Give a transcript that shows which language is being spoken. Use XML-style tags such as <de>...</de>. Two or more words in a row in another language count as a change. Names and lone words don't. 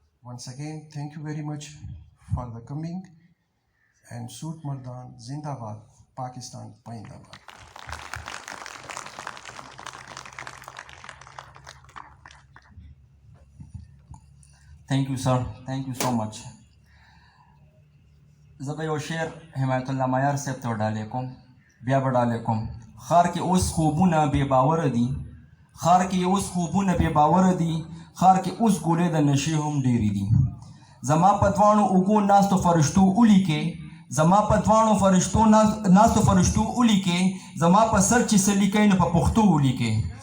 <en>Once again, thank you very much for the coming, and Soot Mardan, Zindabad, Pakistan, Paindabad. Thank you, sir. Thank you so much.</en> <ps>زبا یو شعر حمایت الله معیار صاحب ته ډالې کوم بیا به ډالې کوم ښار کې اوس خوبونه بې باوره دي ښار کې اوس خوبونه بې باوره دي ښار کې اوس ګولې د نشې هم ډېرې دي زما په دواړو اوږو ناستو فرشتو ولیکې زما په دواړو ناستو فرشتو ولیکې زما په سر چې څه لیکئ نو په پښتو ولیکې</ps>